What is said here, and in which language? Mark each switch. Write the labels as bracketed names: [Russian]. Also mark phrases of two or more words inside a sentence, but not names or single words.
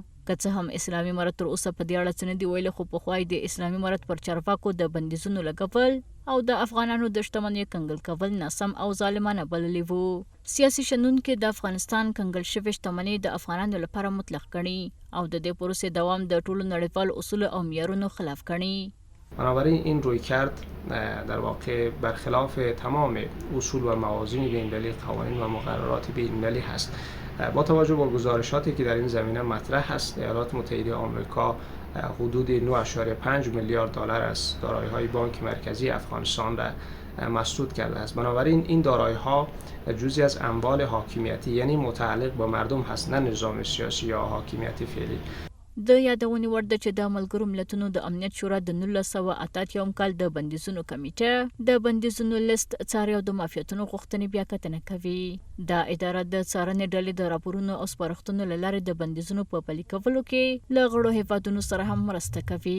[Pashto] که څه هم اسلامي امارت تر اوسه په دې اړه څه نه دي ویلي، خو پخوا یې د اسلامي امارت پر چارواکو د بندیزونو لګول او د افغانانو د شتمنیو کنګل کول ناسم او ظالمانه بللي وو. سیاسي شنونکي د افغانستان کنګل شوې شتمنۍ د افغانانو لپاره مطلق ګڼي او د دې پروسې دوام د ټولو نړیوالو اصولو او معیارونو خلاف ګڼي. [Persian] بنابراین این رویکرد در واقع برخلاف تمام اصول و موازین بین‌المللی، قوانین و مقررات بین‌المللی هست. با توجه به گزارشاتی که در این زمینه مطرح است، ایالات متحده آمریکا حدود 9.5 میلیارد دلار از دارایی‌های بانک مرکزی افغانستان را مسدود کرده است. بنابراین این دارایی‌ها جزئی از اموال حاکمیتی، یعنی متعلق با مردم هست، نه نظام سیاسی یا حاکمیت فعلی. [Pashto] د یادونې وړ ده چې د ملګرو ملتونو د امنیت شورا د 1988 کال د بندیزونو کمیټه د بندیزونو لیست څاري او د معافیتونو غوښتنې بیا کتنه کوي. دا اداره د څارنې ډلې د راپورونو او سپارښتنو له لارې د بندیزونو په پلي کولو کې له غړو هیوادونو سره هم مرسته کوي.